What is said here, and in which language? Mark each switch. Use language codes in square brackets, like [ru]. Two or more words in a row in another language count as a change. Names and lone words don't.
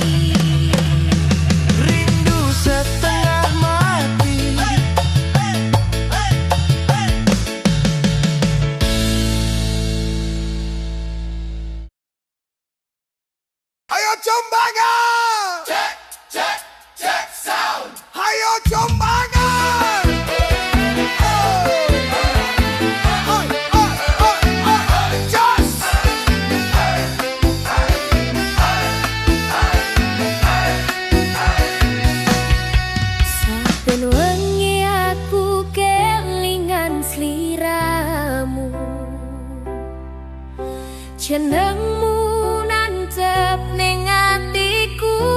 [id] Rindu setengah mati. [jv] Ayo Jombangan! [en] Check, check, check sound. [jv] Ayo Jombangan! Jos! Saben wengi aku kelingan sliramu, jenengmu nancep ning atiku.